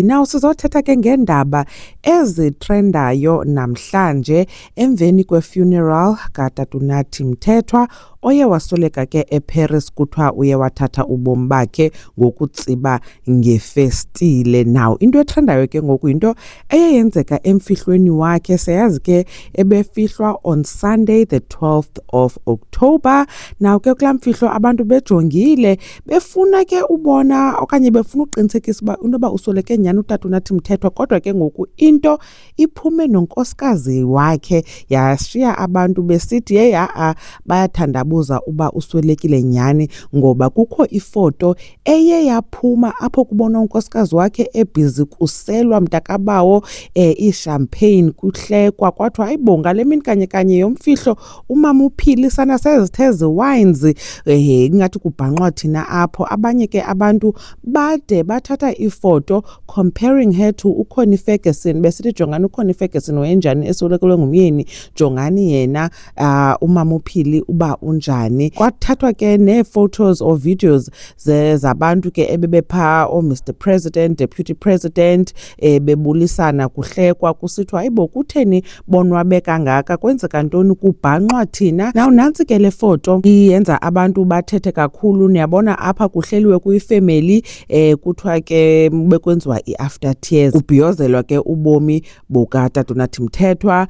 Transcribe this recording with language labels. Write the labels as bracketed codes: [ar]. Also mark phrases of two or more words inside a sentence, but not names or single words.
[xh] Now sizothetha ke ngendaba ezitrendayo namhlanje emveni kwe-funeral kaTata Nathi Mthethwa oye wasweleka ke eParis kuthiwa uye wathatha ubomi bakhe ngokutsiba ngefestile. Now into etrendayo ke ngoku into eyenzeka emfihlweni wakhe. Siyazi ke ebefihlwa [en] on Sunday the 12th of October. [xh] Now ke kulaa mfihlo abantu bejongile befuna ke ubona okanye befuna uqinisekisa uba intoba usweleke nyhani uTata Nathi Mthethwa, kodwa ke ngoku into iphume nonkosikazi wakhe yashiya abantu besithi hey bayathandabuza uba uswelekile nyhani, ngoba kukho ifoto eye yaphuma apho kubona unkosikazi wakhe ebhizi kuselwa mntakabawo iishampagne kuhlekwa kwathiwa hayibo ngale mini kanye kanye yomfihlo umama uphilisana sezithe ziwines ingathi kubhanqwa thina apho. Abanye ke abantu bade bathatha ifoto [en] comparing her to [xh] uConnie Ferguson, besithi jongani uConnie Ferguson wayenjani eswelekelwe ngumyeni, jongani yena umama uphili uba unjani. Kwathathwa ke nee- [en] photos or videos [xh] zabantu ke ebebepha [en] Mr President, Deputy President [xh] bebulisana kuhlekwa kusithiwa hayibo kutheni bonwabe kangaka, kwenzeka ntoni, kubhanqwa thina. Now nantsi ke le foto iyenza abantu bathethe kakhulu. Niyabona apha kuhleliwe kuyifamily kuthiwa ke bekwenziwa i- [en] after tears, [xh] kubhiyozelwa ke ubomi bukaTata Nathi Mthethwa.